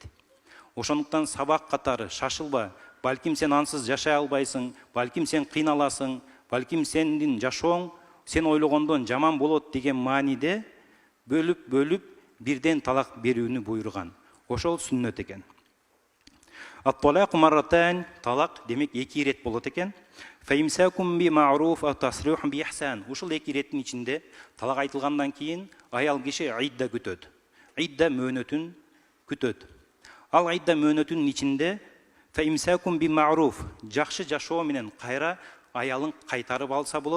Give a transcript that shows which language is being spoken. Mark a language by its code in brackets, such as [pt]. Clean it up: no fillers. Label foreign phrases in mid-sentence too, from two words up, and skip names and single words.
[ky] Ошондуктан сабак катары шашылба, балким сен ансыз жашай албайсың, балким сен кыйналасың, балким сендин жашооң сен ойлогондон жаман болот деген мааниде бөлүп бирден талак берүүнү буйруган. Ошол сүннөт экен. [ar] الطلاق مرتان, [ky] талак демек 2 ирет болот экен. [ar] فإمساك بمعروف وتسريح بإحسان. [ky] Ушул 2 иреттин ичинде талак айтылгандан кийин аял киши идда күтөт. Идда мөөнөтүн күтөт. Ал идда мөөнөтүнүн ичинде [ar] فإمساك بمعروف, [ky] жакшы жашоо менен кайра аялын кайтарып алса болот.